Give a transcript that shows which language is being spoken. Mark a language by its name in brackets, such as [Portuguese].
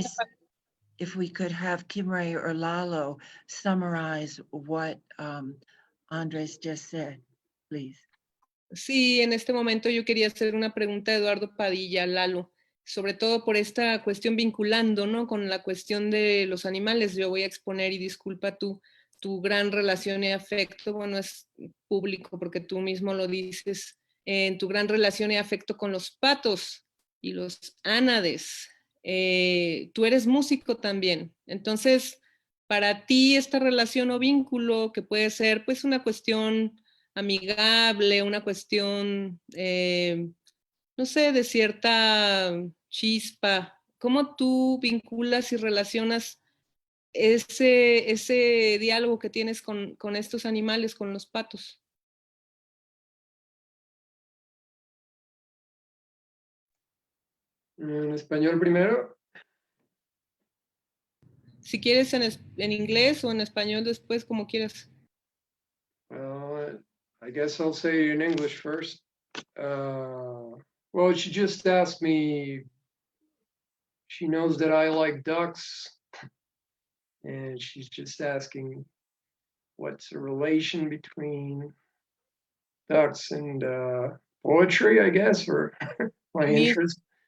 [English] nice if we could have Kimray or Lalo summarize what Andres just said, please. [Spanish] Sí, en este momento yo quería hacer una pregunta a Eduardo Padilla, Lalo, sobre todo por esta cuestión vinculando, ¿no? Con la cuestión de los animales. Yo voy a exponer, y disculpa tu gran relación y afecto, bueno, es público porque tú mismo lo dices, en tu gran relación y afecto con los patos y los ánades. Tú eres músico también, entonces, para ti esta relación o vínculo que puede ser pues una cuestión amigable, una cuestión, no sé, de cierta chispa. ¿Cómo tú vinculas y relacionas ese diálogo que tienes con estos animales, con los patos? En español primero. Si quieres en inglés o en español después, como quieras. [English] I guess I'll say in English first. Well, she just asked me, she knows that I like ducks, and she's just asking what's the relation between ducks and poetry, I guess, or my interest.